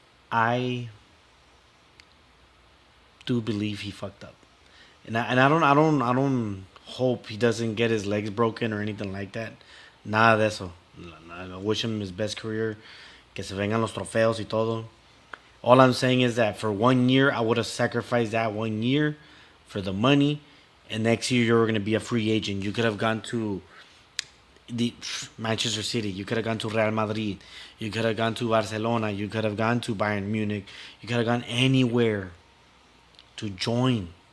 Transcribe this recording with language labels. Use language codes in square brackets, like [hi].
[en] I do believe he fucked up. And I don't hope he doesn't get his legs broken or anything like that. [es] Nada de eso. [en] I wish him his best career. [es] Que se vengan los trofeos y todo. [en] All I'm saying is that for 1 year, I would have sacrificed that 1 year for the money. And next year, you're going to be a free agent. You could have gone to the Manchester City. You could have gone to Real Madrid. You could have gone to Barcelona. You could have gone to Bayern Munich. You could have gone anywhere to join.